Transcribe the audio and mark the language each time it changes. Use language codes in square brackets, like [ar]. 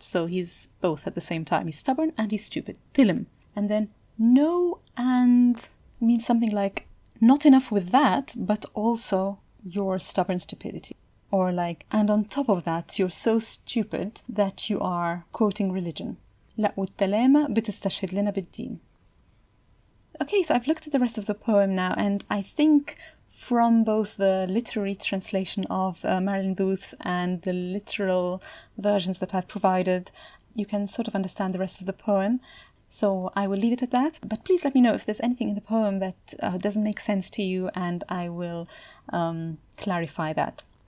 [en] So he's both at the same time. He's stubborn and he's stupid. [ar] تلم. [en] And then no and means something like not enough with that, but also your stubborn stupidity. Or like, and on top of that, you're so stupid that you are quoting religion. [ar] لا والتلامة بتستشهد لنا بالدين. [en] Okay, so I've looked at the rest of the poem now, and I think from both the literary translation of Marilyn Booth and the literal versions that I've provided, you can sort of understand the rest of the poem. So I will leave it at that, but please let me know if there's anything in the poem that doesn't make sense to you, and I will clarify that.